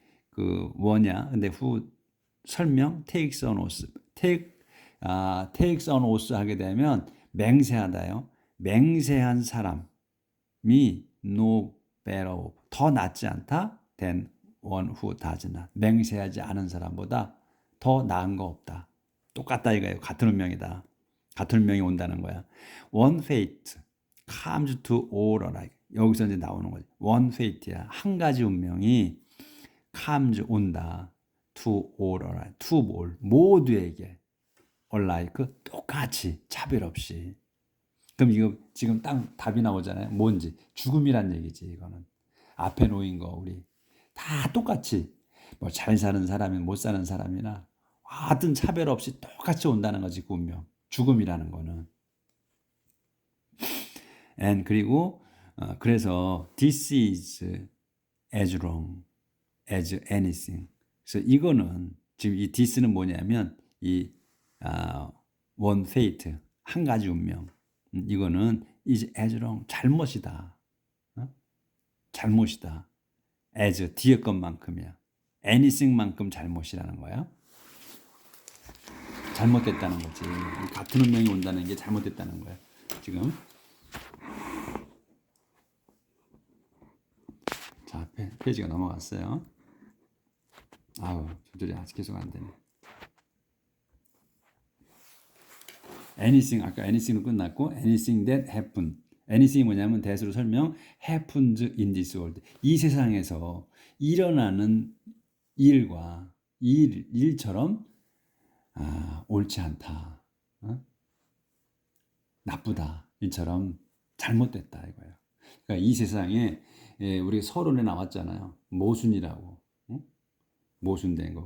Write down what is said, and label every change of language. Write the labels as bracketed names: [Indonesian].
[Korean] 그 뭐냐? 근데 who 설명 [English] takes an oath. [Korean] takes an oath 하게 되면 맹세하다요. 맹세한 사람이 [English] no better off, [Korean] 더 낫지 않다 [English] than one who does not. [Korean] 맹세하지 않은 사람보다 더 나은 거 없다. 똑같다 이거예요. 같은 운명이다. 같은 운명이 온다는 거야. [English] One fate comes to all alike. [Korean] 여기서 이제 나오는 거지. [English] One fate야. [Korean] 한 가지 운명이 comes 온다. [English] To all alike. To all. [Korean] 모두에게. [English] alike. [Korean] 똑같이. 차별 없이. 그럼 이거 지금 딱 답이 나오잖아요. 뭔지. 죽음이란 얘기지, 이거는. 앞에 놓인 거, 우리. 다 똑같이. 뭐 잘 사는 사람이나 못 사는 사람이나 하여튼 차별 없이 똑같이 온다는 거지, 그 운명. 죽음이라는 거는. [English] And [Korean] 그리고 그래서 [English] this is as wrong as anything. [Korean] 그래서 이거는 지금 이 this는 뭐냐면 이 [English] one fate [Korean] 한 가지 운명. 이거는 [English] is as wrong [Korean] 잘못이다. 잘못이다. as 뒤에 것만큼이야. anything만큼 잘못이라는 거야. 잘못됐다는 거지. 같은 운명이 온다는 게 잘못됐다는 거야. 지금. 자, 페이지가 넘어갔어요. 아우, 조절이 아직 계속 안 되네. [English] anything, 아까 anything으로 끝났고, anything that happen. anything이 [Korean] 뭐냐면 대수로 설명, [English] happens in this world. [Korean] 이 세상에서 일어나는 일과 일처럼 옳지 않다. 나쁘다. 일처럼 잘못됐다 이거예요. 그러니까 이 세상에 우리 서론에 나왔잖아요. 모순이라고. 모순된 거.